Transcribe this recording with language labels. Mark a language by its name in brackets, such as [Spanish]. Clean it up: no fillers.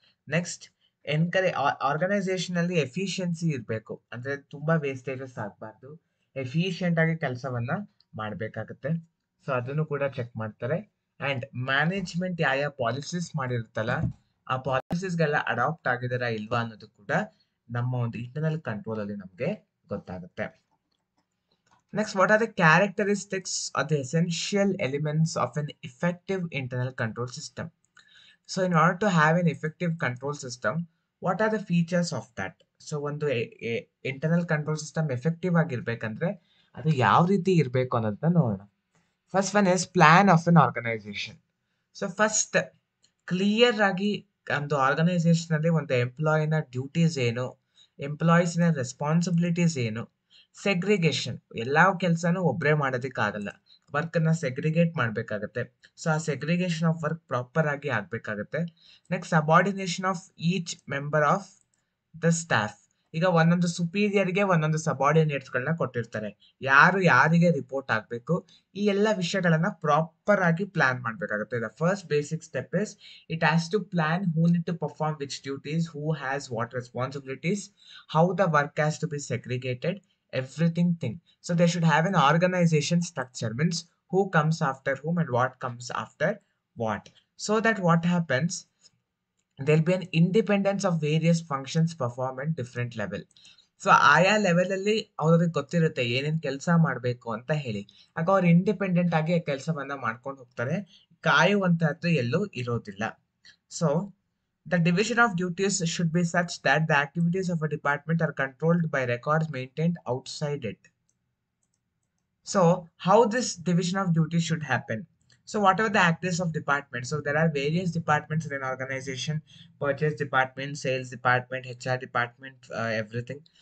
[Kannada] Next, organisation ಅಲ್ಲಿ efficiency ಇರಬೇಕು, ಅಂದ್ರೆ ತುಂಬಾ ವೇಸ್ಟೇಜಸ್ ಆಗಬಾರ್ದು, ಎಫಿಷಿಯಂಟ್ ಆಗಿ ಕೆಲಸವನ್ನ ಮಾಡಬೇಕಾಗುತ್ತೆ. ಸೊ ಅದನ್ನು ಕೂಡ ಚೆಕ್ ಮಾಡ್ತಾರೆ. ಅಂಡ್ ಮ್ಯಾನೇಜ್ಮೆಂಟ್ ಯಾವ ಪಾಲಿಸೀಸ್ ಮಾಡಿರುತ್ತಲ್ಲ, ಆ ಪಾಲಿಸೀಸ್ಗೆಲ್ಲ ಅಡಾಪ್ಟ್ ಆಗಿದಾರಾ ಇಲ್ವಾ ಅನ್ನೋದು ಕೂಡ ನಮ್ಮ ಒಂದು ಇಂಟರ್ನಲ್ ಕಂಟ್ರೋಲ್ ಅಲ್ಲಿ ನಮಗೆ ಗೊತ್ತಾಗುತ್ತೆ. [English] Next, what are the characteristics or the essential elements of an effective internal control system? So in order to have an effective control system, what are the features of that? [Kannada] So ಒಂದು internal control system effective ಆಗಿರ್ಬೇಕಂದ್ರೆ ಅದು ಯಾವ ರೀತಿ ಇರಬೇಕು ಅನ್ನೋದನ್ನ ನೋಡೋಣ. [English] First one is plan of an organization. [Kannada] So first clear ಆಗಿ ಒಂದು organisation ಅಲ್ಲಿ ಒಂದು ಎಂಪ್ಲಾಯಿನ ಡ್ಯೂಟೀಸ್ ಏನು, ಎಂಪ್ಲಾಯೀಸ್ನ ರೆಸ್ಪಾನ್ಸಿಬಿಲಿಟೀಸ್ ಏನು, ಸೆಗ್ರಿಗೇಷನ್, ಎಲ್ಲ ಕೆಲಸನೂ ಒಬ್ಬರೇ ಮಾಡೋದಕ್ಕಾಗಲ್ಲ, ವರ್ಕನ್ನು ಸೆಗ್ರಿಗೇಟ್ ಮಾಡಬೇಕಾಗತ್ತೆ. ಸೊ ಆ ಸೆಗ್ರಿಗೇಷನ್ ಆಫ್ ವರ್ಕ್ ಪ್ರಾಪರ್ ಆಗಿ ಆಗಬೇಕಾಗತ್ತೆ. [English] Next, subordination of each member of the staff. [Kannada] ಈಗ ಒಂದೊಂದು ಸುಪೀರಿಯರ್ಗೆ ಒಂದೊಂದು ಸಬಾರ್ಡಿನೇಟ್ಸ್ಗಳನ್ನ ಕೊಟ್ಟಿರ್ತಾರೆ, ಯಾರು ಯಾರಿಗೆ ರಿಪೋರ್ಟ್ ಆಗಬೇಕು, ಈ ಎಲ್ಲ ವಿಷಯಗಳನ್ನ ಪ್ರಾಪರ್ ಆಗಿ ಪ್ಲಾನ್ ಮಾಡಬೇಕಾಗುತ್ತೆ. [English] The first basic step is it has to plan who need to perform which duties, who has what responsibilities, how the work has to be segregated, everything thing. So they should have an organization structure, means who comes after whom and what comes after what, so that what happens, there'll be an independence of various functions performed at different level. [Kannada] So ಆಯಾ level ಅಲ್ಲಿ ಅವ್ರಿಗೆ ಗೊತ್ತಿರುತ್ತೆ ಏನೇನ್ ಕೆಲಸ ಮಾಡಬೇಕು ಅಂತ ಹೇಳಿ, ಆಗ ಅವ್ರು ಇಂಡಿಪೆಂಡೆಂಟ್ ಆಗಿ ಕೆಲಸವನ್ನ ಮಾಡ್ಕೊಂಡು ಹೋಗ್ತಾರೆ, ಕಾಯುವಂತಹದ್ದು ಎಲ್ಲೂ ಇರೋದಿಲ್ಲ. [English] So the division of duties should be such that the activities of a department are controlled by records maintained outside it. So how this division of duties should happen? So whatever the activities of department, so there are various departments in an organization: purchase department, sales department, HR department, everything.